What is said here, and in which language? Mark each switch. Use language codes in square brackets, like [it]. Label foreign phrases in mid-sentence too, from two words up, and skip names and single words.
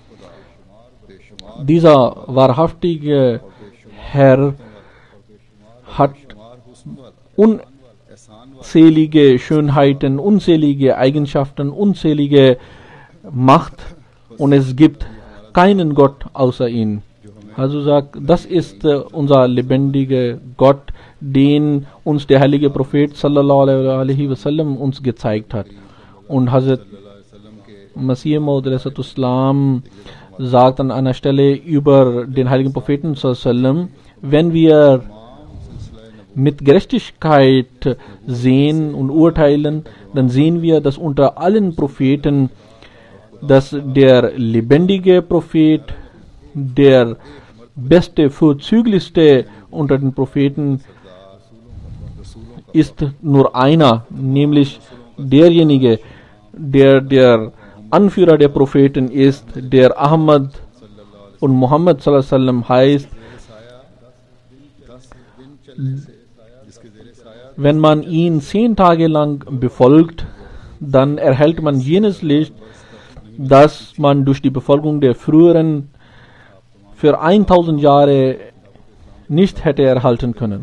[de] Dieser wahrhaftige Herr hat unzählige Schönheiten, unzählige Eigenschaften, unzählige Macht, und es gibt keinen Gott außer ihm. Also sagt, das ist unser lebendiger Gott, den uns der heilige Prophet [ar] صلى الله عليه وسلم [de] uns gezeigt hat. Und Hazrat Masih Maud al-Islam sagt an einer Stelle über den heiligen Propheten [ar] صلى الله عليه وسلم: [de] Wenn wir mit Gerechtigkeit sehen und urteilen, dann sehen wir, dass unter allen Propheten, dass der lebendige Prophet, der beste, vorzüglichste unter den Propheten ist nur einer, nämlich derjenige, der Anführer der Propheten ist, der Ahmad und Muhammad [ar] صلى الله عليه وسلم [de] heißt. Wenn man ihn 10 Tage lang befolgt, dann erhält man jenes Licht, das man durch die Befolgung der früheren für 1000 Jahre nicht hätte erhalten können.